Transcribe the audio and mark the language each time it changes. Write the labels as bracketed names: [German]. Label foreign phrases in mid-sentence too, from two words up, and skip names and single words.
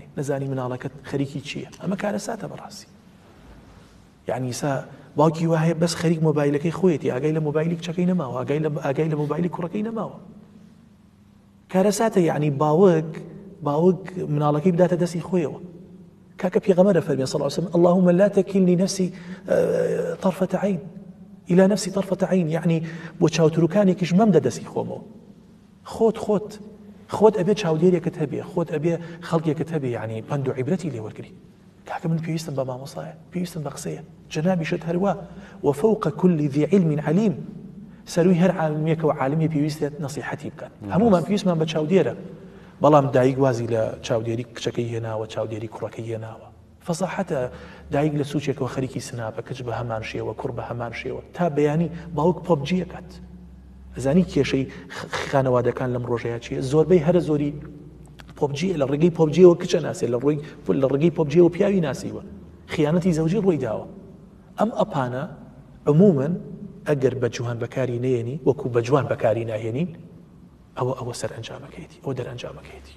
[Central Kurdish] بەکارهێنێ نەزانی مناڵەکەت خەریکی چییە ئەمە کارەساتە بەڕاستی يعني سا باوکی وایە بەس خەریک مۆبایلەکەی خۆیەتی ئاگای لە مۆبایلی کچەکەی نەماوە ئاگای لە مۆبایلی کوڕەکەی نەماوە کارەساتە یعنی باوک مناڵەکەی بداتە دەستی خۆیەوە کاکە پێغەمبەر فەرمی [Arabic] صلی الله علیه وسلم اللهم لا تكلني نفسي طرفة عين إلى نفسي طرفة عين [Central Kurdish] يعني بۆ چاوتروکانێکیش مەمدە دەستی خۆمەوە خۆت ئەبێ چاودێرێکت هەبێ خۆت ئەبێ خەڵکێکت هەبێ یعنی پند و عیبرەتی لێ وەرگری کاکە من پێویستم بە مامۆسایە پێویستم بە قسەیە جەنابیشت هەروە [Arabic] وفوق كل ذي علم عليم [Central Kurdish] سەروی هەر عالمێکەوە عالمی پێویستێت نەسیحەتی بکەن هەمومان پێویستمان بە چاودێرە بەڵام دایک وازی لە چاودێری کچەکەی هێناوە چاودێری کوڕەکەی هێناوە فەزاحەتە دایک لە سوچێکەوە خەریکی سناپە کچ بە هەمان شێوە کوڕ بە هەمان شێوە تا بەیانی باوک پۆبجیەکەت ئەزانی کێشەی خانەوادەکان لەم ڕۆژەیە چیە زۆربەی هەرە زۆری پۆبجیە لە ڕێگەی پۆبجیەوە کچە ناسێت لە ڕێگەی پۆبجیەوە پیاوی ناسیوە خیانەتی زەوجی ڕووی داوە ئەم ئەپانە عموماً ئەگەر بە جوان بەکاری نێنی وەکو بە جوان بەکاری ناهێنین ئەوە سەر ئەنجامەکەیەتی ئەوە دەرئەنجامەکەیەتی